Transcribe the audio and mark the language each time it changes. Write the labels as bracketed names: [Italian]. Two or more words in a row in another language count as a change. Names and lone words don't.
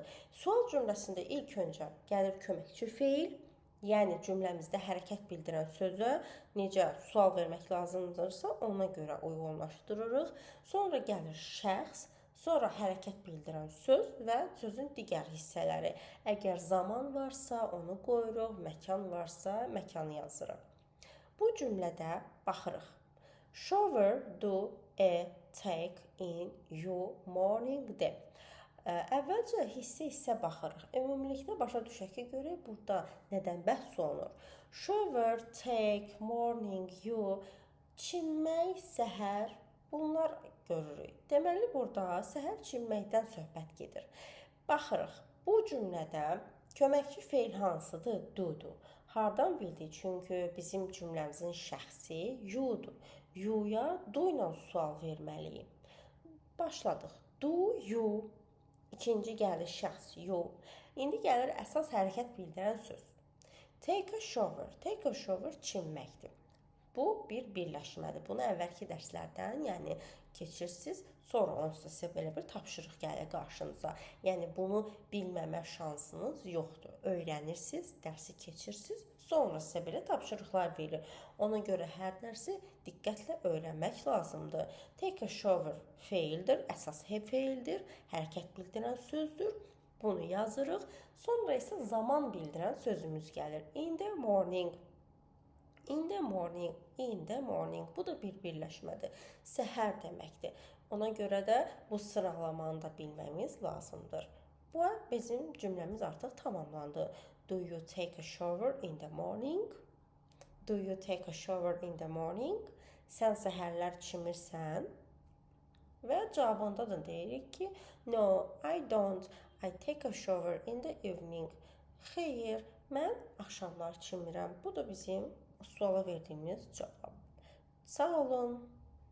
[Azerbaijani] Sual cümləsində ilk öncə gəlir köməkçi feil, yəni cümləmizdə hərəkət bildirən sözə necə sual vermək lazımdırsa ona görə uyğunlaşdırırıq. Sonra gəlir şəxs, sonra hərəkət bildirən söz və sözün digər hissələri. Əgər zaman varsa onu qoyuruq, məkan varsa məkanı yazırıq. Bu cümlədə baxırıq. [English] Shower do a take in your morning day. [Azerbaijani] Əvvəlcə hissə baxırıq. Ümumilikdə başa düşək ki, görək burada nədən bəhs olunur. [English] Shower, take, morning, you, [Azerbaijani] çimmək, səhər, bunlar görürük. Deməli, burada səhər çimməkdən söhbət gedir. Baxırıq, bu cümlədə köməkçi feil hansıdır? Do-dur. Hardan bildik? Çünki bizim cümləmizin şəxsi you-dur. You-ya do ilə sual verməliyik. Başladıq. [English] Do, you. [Azerbaijani] İkinci gəlir şəxs, you. İndi gəlir əsas hərəkət bildirən söz. [English] Take a shower. Take a shower çimməkdir. [Azerbaijani] Bu bir birləşmədir. Bunu əvvəlki dərslərdən, yəni keçirsiniz, sonra onsuz sizə belə bir tapşırıq gəlir qarşınıza. Yəni bunu bilməmə şansınız yoxdur. Öyrənirsiniz, dərsi keçirsiniz, sonra sizə belə tapşırıqlar verilir. Ona görə hər dərsi diqqətlə öyrənmək lazımdır. [English] Take a shower [Azerbaijani] feildir, əsas feildir, hərəkət bildirən sözdür. Bunu yazırıq. Sonra isə zaman bildirən sözümüz gəlir. [English] In the morning. In the morning, in the morning. [Azerbaijani] Bu da bir birləşmədir. Səhər deməkdir. Ona görə də bu sıralamanı da bilməmiz lazımdır. Bu bizim cümləmiz artıq tamamlandı. [English] Do you take a shower in the morning? Do you take a shower in the morning? [Azerbaijani] Sən səhərlər çimirsən? Və cavabında da deyirik ki, [English] no, I don't. I take a shower in the evening. [Azerbaijani] Xeyr, mən axşamlar çimirəm. Bu da bizim suala verdiyimiz cavab. Sağ olun.